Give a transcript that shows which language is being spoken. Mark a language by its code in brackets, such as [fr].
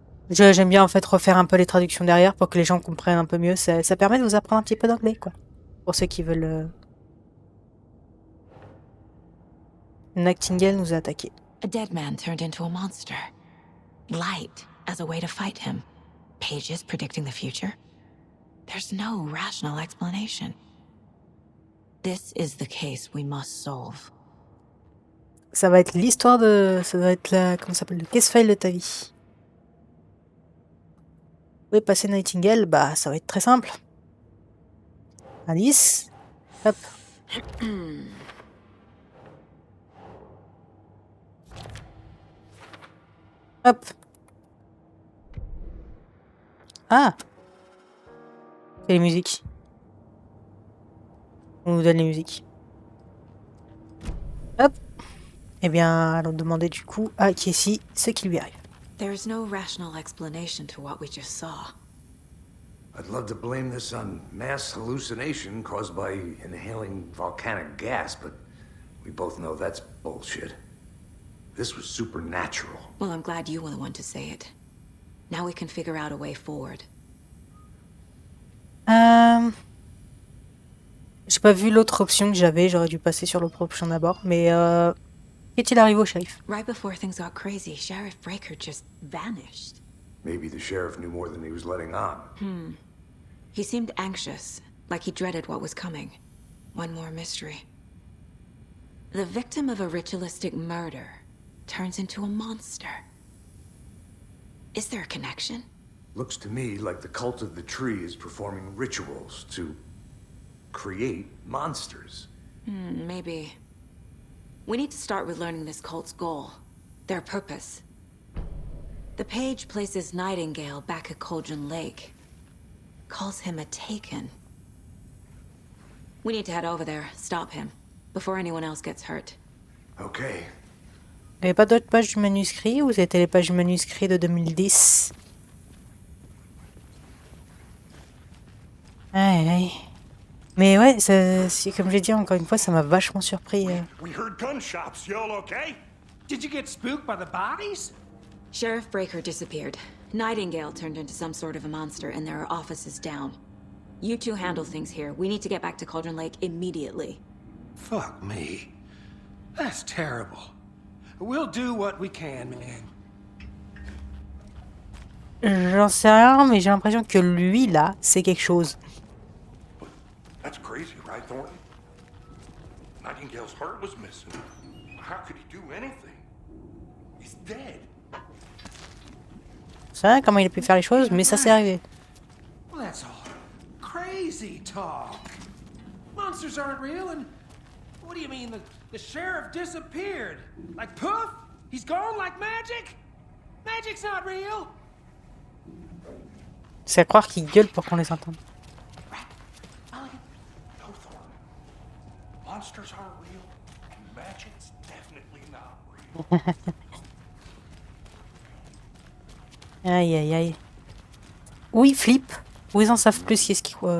[fr] J'aime bien en fait refaire un peu les traductions derrière pour que les gens comprennent un peu mieux. Ça permet de vous apprendre un petit peu d'anglais, quoi. Pour ceux qui veulent... Nightingale nous a attaqué. [en] A dead man turned into a monster. Light as a way to fight him. Pages predicting the future. There's no rational explanation. This is the case we must solve. [fr] Ça va être l'histoire de... Ça va être la... Comment ça s'appelle? Le case file de ta vie. Où est passé Nightingale? Bah, ça va être très simple. Alice. Hop. Hop. Ah. C'est les musiques. On nous donne les musiques. Hop. Eh bien, allons demander du coup à Casey ce qui lui arrive. [en] There's no rational explanation to what we just saw. I'd love to blame this on mass hallucination caused by inhaling volcanic gas, but we both know that's bullshit. This was supernatural. Well, I'm glad you were the one to say it. Now we can figure out a way forward. [fr] J'ai pas vu l'autre option que j'avais, j'aurais dû passer sur l'autre option d'abord, mais qu'est-il arrivé au shérif? [en] Right before things got crazy, Sheriff Breaker just vanished. Maybe the sheriff knew more than he was letting on. He seemed anxious, like he dreaded what was coming. One more mystery. The victim of a ritualistic murder turns into a monster. Is there a connection? Looks to me like the cult of the tree is performing rituals to create monsters. Maybe. We need to start with learning this cult's goal, their purpose. The page places Nightingale back at Cauldron Lake. Calls him a Taken. We need to head over there, stop him, before anyone else gets hurt. Okay. [fr] Il n'y avait pas d'autres pages du manuscrit ou c'était les pages du manuscrit de 2010? Aïe. Mais ouais, comme j'ai dit encore une fois, ça m'a vachement surpris. [en] We heard gunshots. You all okay? Did you get spooked by the bodies? Sheriff Breaker disappeared. Nightingale turned into some sort of a monster, and there are offices down. You two handle things here. We need to get back to Cauldron Lake immediately. Fuck me. That's terrible. We'll do what we can, man. [fr] J'en sais rien, mais j'ai l'impression que lui, là, c'est quelque chose. [en] That's crazy, right, Thornton? Nightingale's heart was missing. How could he do anything? He's dead. [fr] C'est vrai comment il a pu faire les choses, mais ça s'est arrivé. [en] Well, that's all crazy talk. Monsters aren't real, and what do you mean the sheriff disappeared? Like poof? He's gone like magic? Magic's not real. [fr] C'est à croire qu'ils gueulent pour qu'on les entende. [en] No, Thornton. Monsters aren't real, and magic's definitely not real. Aïe aïe aïe. [fr] Où ils flippent, où ils en savent plus que ce qui...